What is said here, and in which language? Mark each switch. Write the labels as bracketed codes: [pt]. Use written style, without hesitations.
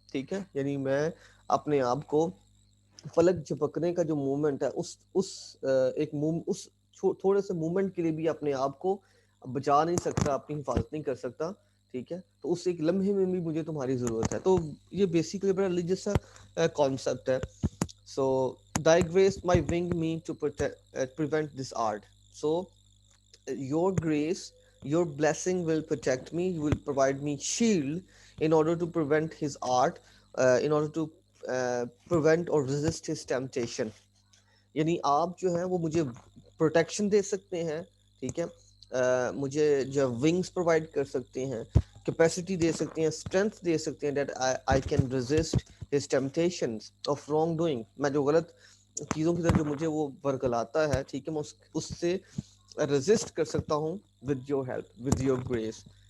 [hi] ठीक है, यानी मैं अपने आप को पलक झपकने का जो मूवमेंट है एक मूव उस थोड़े से मूवमेंट के लिए भी अपने आप को बचा नहीं सकता, अपनी हिफाजत नहीं कर सकता. ठीक है, तो उस एक लम्हे में भी मुझे तुम्हारी ज़रूरत है. तो ये बेसिकली बड़ा रिलीजियस सा कॉन्सेप्ट है. [en] So thy grace might wing me to prevent this art. So your grace, your blessing will protect me. You will provide me shield in order to prevent his art, in order to prevent or resist his temptation. [hi] यानी आप जो है वो मुझे protection दे सकते हैं. ठीक है, मुझे जो विंग्स प्रोवाइड कर सकते हैं, कैपेसिटी दे सकते हैं, स्ट्रेंथ दे सकते हैं [en] That I can resist his temptations of wrong doing. [hi] मैं जो गलत चीज़ों की तरफ जो मुझे वो बरगलाता है, ठीक है, मैं उससे रेजिस्ट कर सकता हूँ [en] With your help, with your grace.